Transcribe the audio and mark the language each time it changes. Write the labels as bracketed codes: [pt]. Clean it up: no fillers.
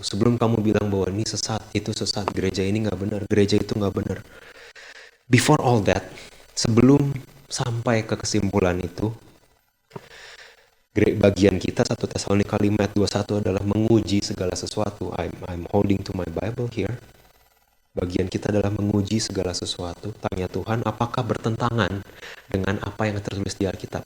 [id] Sebelum kamu bilang bahwa ini sesat, itu sesat, gereja ini nggak benar, gereja itu nggak benar. [en] Before all that, [id] sebelum sampai ke kesimpulan itu, bagian kita 1 Tesalonika 5 ayat 21 adalah menguji segala sesuatu. [en] I'm holding to my Bible here. [id] Bagian kita adalah menguji segala sesuatu. Tanya Tuhan, apakah bertentangan dengan apa yang tertulis di Alkitab?